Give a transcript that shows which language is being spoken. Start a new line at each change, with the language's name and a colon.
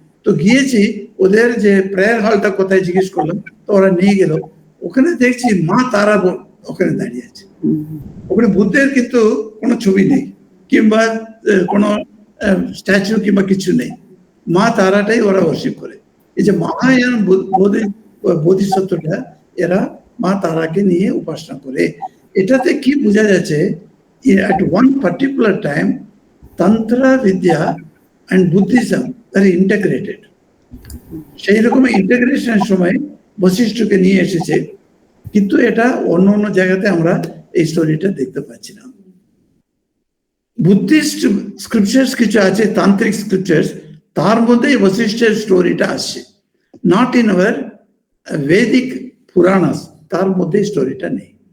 Bangla: তো গিয়েছি, ওদের যে প্রেয়ার হলটা কোথায় জিজ্ঞেস করলাম, তো ওরা নিয়ে গেল, ওখানে দেখছি মা তারা ওখানে দাঁড়িয়ে আছে। ওখানে বুদ্ধের কিন্তু কোনো ছবি নেই, কিংবা কোনো স্ট্যাচু কিংবা কিছু নেই, মা তারাটাই ওরা ওয়ার্শিপ করে। এই যে মহায়ান বোধিসত্ত্বটা, এরা মা তারাকে নিয়ে উপাসনা করে। এটাতে কি বোঝা যাচ্ছে,
English: at one particular time tantra vidya and buddhism are integrated.
Bangla: সেই রকম ইন্টিগ্রেশনের সময় বশিষ্ঠকে নিয়ে এসেছে, কিন্তু এটা অন্য অন্য জায়গাতে আমরা এই স্টোরিটা দেখতে পাচ্ছি না। বুদ্ধিস্ট স্ক্রিপচার্স কিছু আছে, তান্ত্রিক স্ক্রিপচার্স, তার মধ্যেই বশিষ্ঠের স্টোরিটা আসছে,
English: not in our Vedic Puranas,
Bangla: তার মধ্যে স্টোরিটা নেই।